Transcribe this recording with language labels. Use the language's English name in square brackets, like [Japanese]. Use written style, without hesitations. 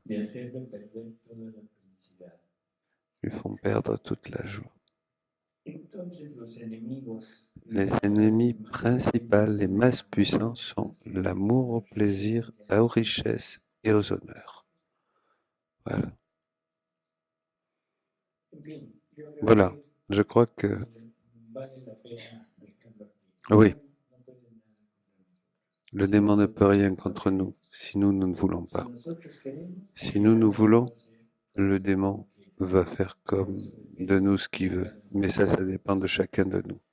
[Spanish] de hacerle perder toda la felicidad. [French] lui font perdre toute la joie. [Spanish] Entonces los enemigos [French] Les ennemis principaux, les masses puissants, sont l'amour au plaisir, aux richesses et aux honneurs. Voilà. [Spanish] en fin, yo creo [French] Voilà. [Spanish] que [French] Je crois que [Spanish] vale la pena dejarlo aquí. [French] oui, [Spanish] No puede nada contra nosotros. [French] le démon ne peut rien contre nous si nous ne voulons pas. [Spanish] Si nosotros queremos, [French] Si nous voulons, le démon va faire comme de nous ce qu'il veut. Mais ça dépend de chacun de nous.